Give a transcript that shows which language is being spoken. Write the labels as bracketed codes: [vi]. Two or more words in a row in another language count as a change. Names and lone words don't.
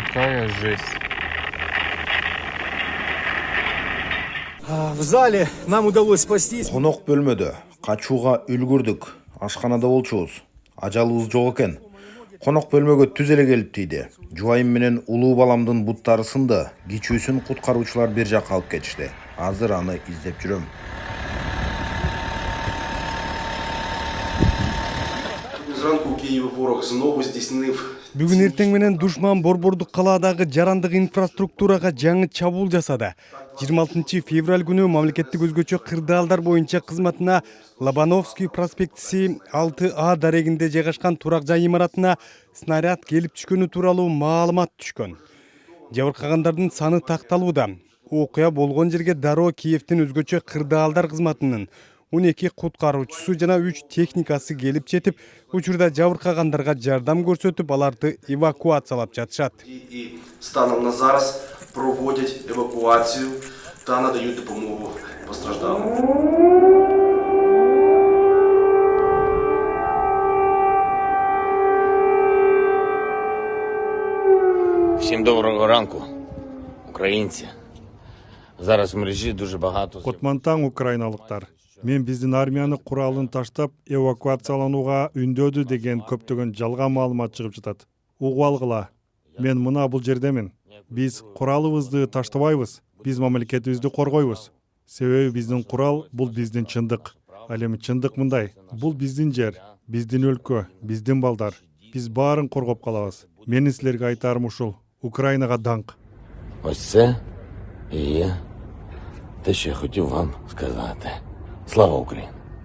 [ru] Такая жесть. В зале нам удалось спастись. [ky] Конок бөлмөдө качууга үлгүрдүк. Ашканада болчубуз. Ажалыбыз жок экен. Конок бөлмөгө түз эле келип тийди. Жубайым менен улуу баламдын буттары сынды. Кичүүсүн куткаруучулар бир жакка алып кетишти. Азыр аны издеп жүрөм. [uk] Зранку у Києва ворог знову здійснив. [ky] Бүгүн эртең менен душман Борбордук калаадагы жарандык инфраструктурага жаңы чабуул жасады. 26 февраль күнү мамлекеттик өзгөчө кырдаалдар боюнча кызматына Лобановский проспектиси 6А дарегинде жайгашкан турак жай имаратына снаряд келип түшкөнү тууралуу маалымат түшкөн. Жабыркагандардын саны такталууда. Окуя болгон жерге дароо Киевдин өзгөчө кырдаалдар кызматынын 12 куткаруучусу жана 3 техникасы келип жетип, учурда жабыркагандарга жардам көрсөтүп, аларды эвакуациялап жатышат. [uk] І станом на зараз проводять евакуацію та надають допомогу постраждалим. Всім доброго ранку, українці. Зараз в мережі дуже багато. [ky] Котмантаң украиналыктар. Мен биздин армияны куралын таштап эвакуацияланууга үндөдү деген көптөгөн жалган маалымат чыгып жатат. Угуп алгыла. Мен мына бул жердемин. Биз куралыбызды таштабайбыз. Биз мамлекетибизди коргойбуз. Себеби биздин курал бул биздин чындык. Ал эми чындык мындай. Бул биздин жер, биздин өлкө, биздин балдар. Биз баарын коргоп калабыз. Менин силерге айтарым ушул. Українага даңк. [uk] Ось це і є те, що я хотів вам сказати. Слава Україні!